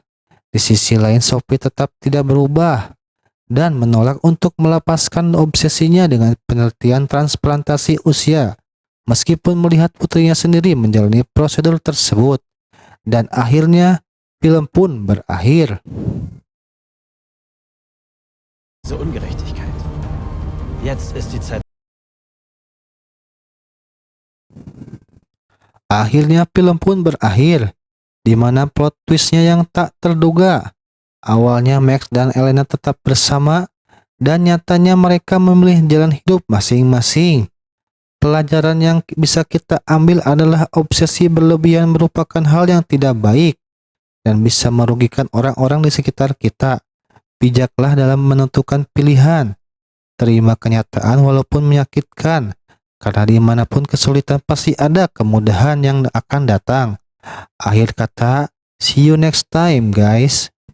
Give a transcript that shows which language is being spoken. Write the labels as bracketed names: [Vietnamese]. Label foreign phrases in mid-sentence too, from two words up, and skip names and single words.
[Indonesian] Di sisi lain, Sophie tetap tidak berubah dan menolak untuk melepaskan obsesinya dengan penelitian transplantasi usia, meskipun melihat putrinya sendiri menjalani prosedur tersebut. Dan akhirnya film pun berakhir. [German] Diese Ungerechtigkeit. Jetzt ist die Zeit. [Indonesian] Akhirnya film pun berakhir, di mana plot twistnya yang tak terduga. Awalnya Max dan Elena tetap bersama, dan nyatanya mereka memilih jalan hidup masing-masing. Pelajaran yang bisa kita ambil adalah obsesi berlebihan merupakan hal yang tidak baik dan bisa merugikan orang-orang di sekitar kita. Bijaklah dalam menentukan pilihan. Terima kenyataan walaupun menyakitkan, karena dimanapun kesulitan pasti ada kemudahan yang akan datang. Akhir kata, [English] see you next time guys.